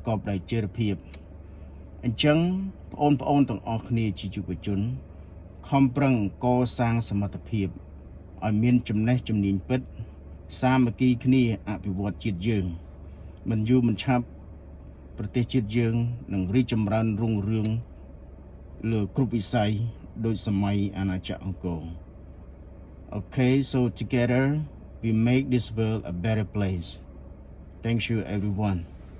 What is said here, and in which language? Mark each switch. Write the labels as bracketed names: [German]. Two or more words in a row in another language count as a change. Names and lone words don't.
[Khmer] កបដោយចីរភាពអញ្ចឹងបងប្អូនទាំងអស់គ្នាជាយុវជនខំប្រឹងកសាងសមត្ថភាពឲ្យមានចំណេះជំនាញពិតសាមគ្គីគ្នាអភិវឌ្ឍជាតិយើងមិនយូរមិនឆាប់ប្រទេសជាតិយើងនឹងរីកចម្រើនរុងរឿងលើគ្រប់វិស័យដោយសម័យអាណាចក្រអង្គរ [English] Okay, so together we make this world a better place. Thank you everyone.